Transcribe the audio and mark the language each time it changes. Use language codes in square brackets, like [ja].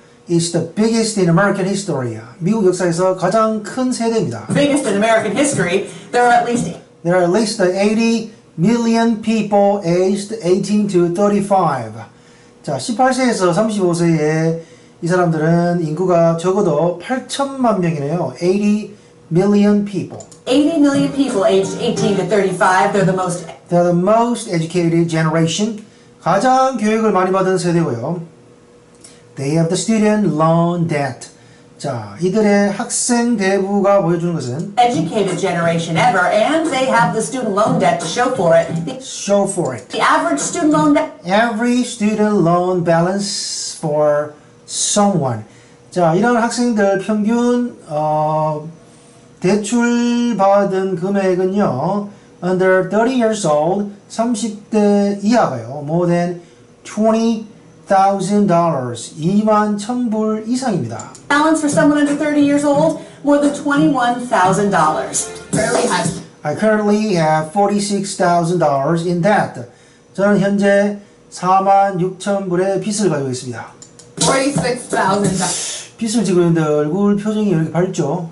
[en] It's the biggest in American history. [ko] 미국 역사에서 가장 큰 세대입니다. [en] biggest in American history. There are at least 80 million people aged 18 to 35. [ko] 자, 18세에서 35세의 이 사람들은 인구가 적어도 8천만 명이네요. [en] 80 million people. 80 million people aged 18 to 35. They're the most educated generation. [ko] 가장 교육을 많이 받은 세대고요. [en] They have the student loan debt. [ko] 자, 이들의 학생 대부가 보여주는 것은 [en] educated generation ever, and they have the student loan debt to show for it. The average student loan debt. Every student loan balance for someone. [ko] 자, 이런 학생들 평균 대출 받은 금액은요, [en] under 30 years old, [ko] 30대 이하가요, [en] more than $20,000, [ko] $21,000불 이상입니다. [en] Balance for someone under 30 years old, more than $21,000. Very high. I currently have $46,000 in debt. [ko] 저는 현재 46,000불의 빚을 가지고 있습니다. [en] $46,000. [ko] 빚을 지고 있는데 얼굴 표정이 이렇게 밝죠?